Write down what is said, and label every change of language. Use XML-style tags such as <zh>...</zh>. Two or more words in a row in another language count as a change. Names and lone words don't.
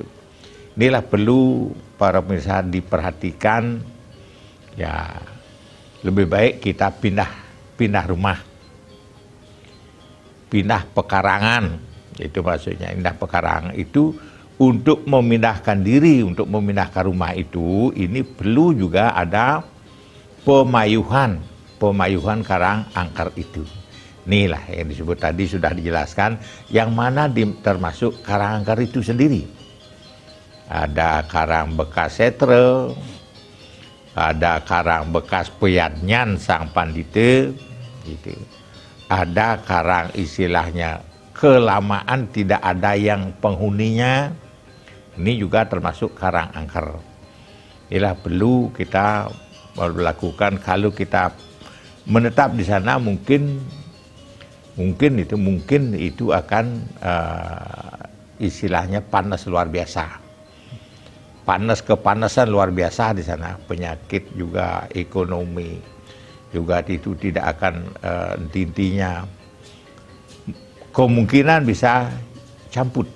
<id>Inilah perlu para pemirsa diperhatikan, ya lebih baik kita pindah rumah, pindah pekarangan, itu maksudnya pindah pekarangan itu untuk memindahkan diri, untuk memindahkan rumah itu, ini perlu juga ada pemayuhan karang angker itu. Inilah yang disebut tadi sudah dijelaskan, yang mana termasuk karang angker itu sendiri. Ada karang bekas setre, ada karang bekas peyadnyan sang pandita, gitu. Ada karang istilahnya kelamaan tidak ada yang penghuninya, ini juga termasuk karang angker. Inilah perlu kita melakukan. Kalau kita menetap di sana mungkin itu akan istilahnya panas luar biasa, kepanasan luar biasa di sana, penyakit juga, ekonomi juga itu tidak akan intinya kemungkinan bisa camput.</id>